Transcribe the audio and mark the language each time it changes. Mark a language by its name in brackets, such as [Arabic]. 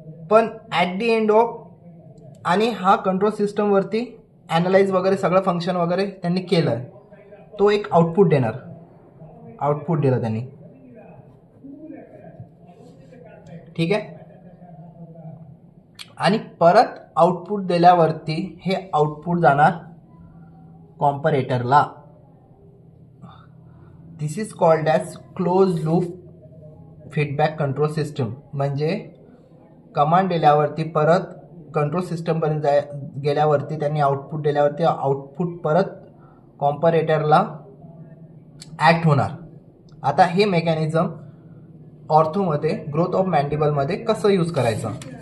[Marathi] पण [English] at the end of, [Marathi] आणि हा कंट्रोल सिस्टमवरती ॲनालाइज वगैरे सगळं फंक्शन वगैरे त्यांनी केलं आहे, तो एक आउटपुट दिलं त्यांनी. ठीक आहे. आणि परत आउटपुट दिल्यावरती हे आउटपुट जाणार कॉम्परेटरला. [English] This is called as close loop feedback control system. [Marathi] म्हणजे कमांड दिल्यावरती परत कंट्रोल सिस्टमपर्यंत गेल्यावरती त्यांनी आउटपुट दिल्यावरती आउटपुट परत कॉम्परेटरला ॲक्ट होणार. आता हे मेकॅनिझम ऑर्थोमध्ये ग्रोथ ऑफ मॅन्डिबलमध्ये कसं यूज करायचं?